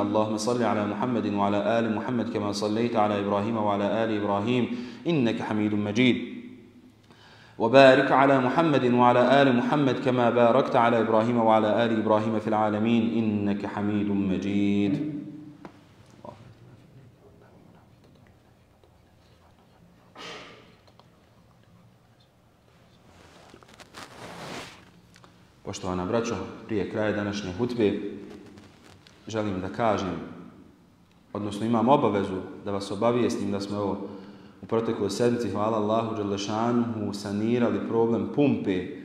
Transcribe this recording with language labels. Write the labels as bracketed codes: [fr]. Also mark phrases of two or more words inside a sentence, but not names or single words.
[ar] اللهم صل على محمد وعلى آل محمد كما صليت على إبراهيم وعلى آل إبراهيم إنك حميد مجيد. وبارك على محمد وعلى آل محمد كما باركت على إبراهيم وعلى آل إبراهيم في العالمين إنك حميد مجيد. [bs] Poštovana braćo, prije kraja današnje hutbe želim da kažem, odnosno imam obavezu da vas obavijestim da smo u protekloj sedmici, hvala Allahu dželešanuhu, sanirali problem pumpe